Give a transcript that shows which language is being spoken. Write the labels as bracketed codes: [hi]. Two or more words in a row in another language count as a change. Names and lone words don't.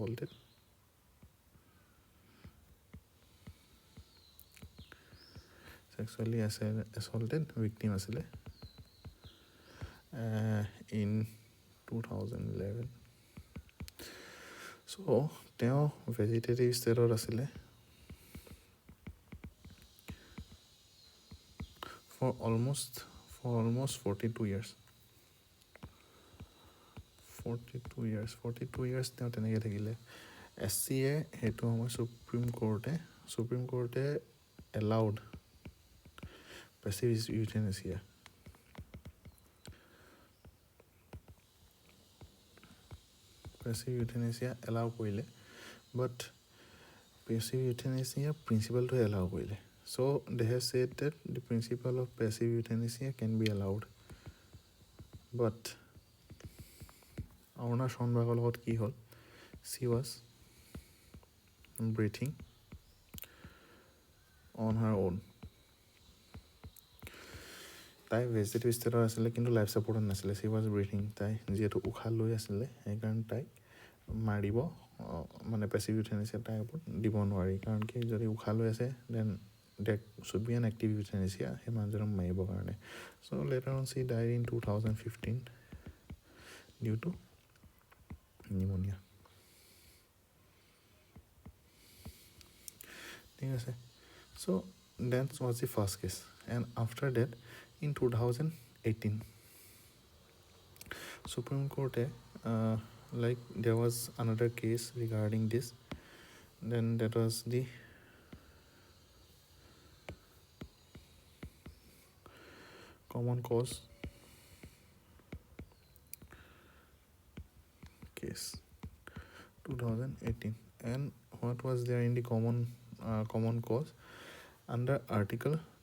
[en] assaulted victim [as] আছিলে in 2011 চ' তেওঁ [en] vegetative state [as] আছিলে [en] for almost 42 years 42 years [as] তেওঁ তেনেকৈ থাকিলে SCয়ে সেইটো আমাৰ সুপ্ৰিম কোৰ্টে [en] allowed passive euthanasia allow কৰিলে but passive euthanasia principle to allow কৰিলে so they have said that the principle of passive euthanasia can be allowed but [as] Aruna Schonbergৰ লগত কি হ'ল [en] she was breathing on her own [as] তাই [en] vegetative state [as] আছিলে কিন্তু [en] life support [as] নাছিলে [en] she was breathing [as] তাই যিহেতু উশাহ লৈ আছিলে সেইকাৰণে তাইক মাৰিব মানে [en] passive euthanasia [as] তাইৰ ওপৰত দিব নোৱাৰি কাৰণ কি যদি উশাহ লৈ আছে [en] then that should be an active euthanasia [as] সেই মানুহজনক মাৰিবৰ কাৰণে [en] so later on she died in 2015 due to pneumonia [as] ঠিক আছে [en] so that was the first case and after that in 2018 Supreme Court like there was another case regarding this then that was the common cause case 2018 and what was there in the common cause under article